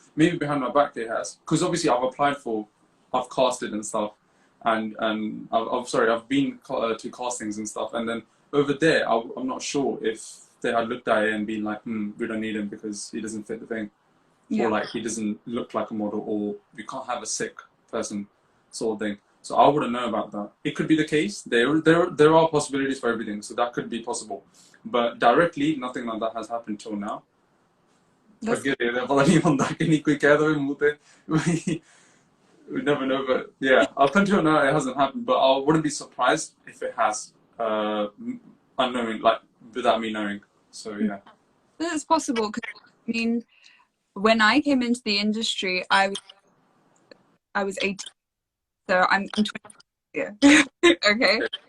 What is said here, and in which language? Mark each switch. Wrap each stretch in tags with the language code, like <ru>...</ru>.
<en>Maybe behind my back it has, because obviously I've casted and stuff, and I've been to castings and stuff, and then over there, I'm not sure if they had looked at it and been like, we don't need him because he doesn't fit the thing, Yeah. or like he doesn't look like a model, or we can't have a Sikh person, sort of thing. So I wouldn't know about that. It could be the case. There are possibilities for everything, so that could be possible. But directly, nothing like that has happened till now. That's, Forget it.</en> <hi>पता नहीं होता कि नहीं कोई कह दो मुंह पे.</hi> <en>We never know, but yeah, up until now it hasn't happened. But I wouldn't be surprised if it has, unknowing, like, without me knowing. So yeah. that's possible. 'Cause, I mean, when I came into the industry, I was 18, so I'm 20 here. Okay.</en>